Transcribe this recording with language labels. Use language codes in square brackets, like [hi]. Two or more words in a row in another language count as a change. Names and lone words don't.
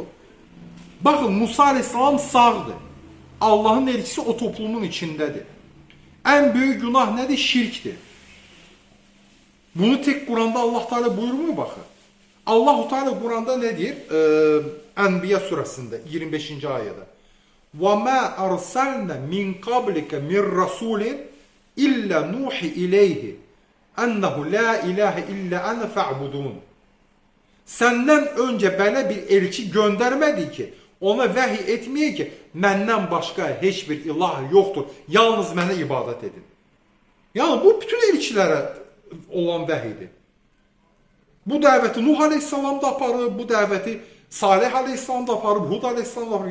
[az] Baxın, Musa Aleyhisselam sağdır. Allahın elçisi o toplumun içindədir. Ən böyük günah nədir? Şirkdir. Bunu tek Quranda Allah Teala buyurmuyor baxın. Allah-u Teala Quranda ne deyir? Enbiya surasında 25. ayədə. [ar] وَمَا أَرْسَلْنَا مِنْ قَبْلِكَ مِنْ رَسُولٍ إِلَّا نُوحِ إِلَيْهِ أَنَّهُ لَا إِلَٰهَ إِلَّا أَنَا فَاعْبُدُونَ. [az] Səndən öncə belə bir elçi göndərmədi ki, ona vəhiy etməyək ki, məndən başqa heç bir ilah yoxdur, yalnız mənə ibadət edin. Yəni bu bütün elçilərə olan vəhidir. Bu dəvəti Nuh Aleyhisselam da aparıb, bu dəvəti Salih Aleyhisselam da aparıb, Hud Aleyhisselam da aparıb.